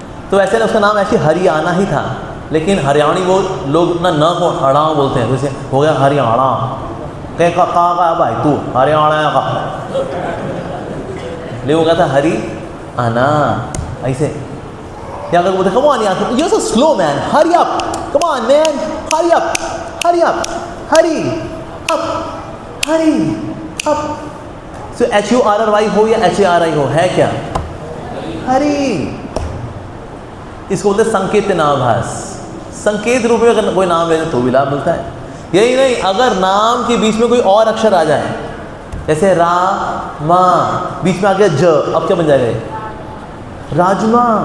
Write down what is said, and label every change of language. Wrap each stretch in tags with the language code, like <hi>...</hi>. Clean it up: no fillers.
<hi>तो ऐसे ना उसका नाम ऐसे हरियाणा ही था, लेकिन हरियाणी वो लोग ना न को हड़ाओ बोलते हैं, जैसे हो गया हरियाणा, कह का भाई तू हरियाणा का, ले हो गया था हरी आना ऐसे। या अगर वो देखो</hi> <en>Come on यार, you're so slow man, hurry up, come on man, hurry up, hurry up, hurry up, hurry up।</en> <hi>so HURRY हो या HARI हो, है क्या? हरी। इसको बोलते संकेतनाभास, संकेत रूप में अगर कोई नाम ले तो भी लाभ मिलता है। यही नहीं, अगर नाम के बीच में कोई और अक्षर आ जाए, जैसे रा मा, बीच में आ गया ज, अब क्या बन जाएगा? राजमा।</hi>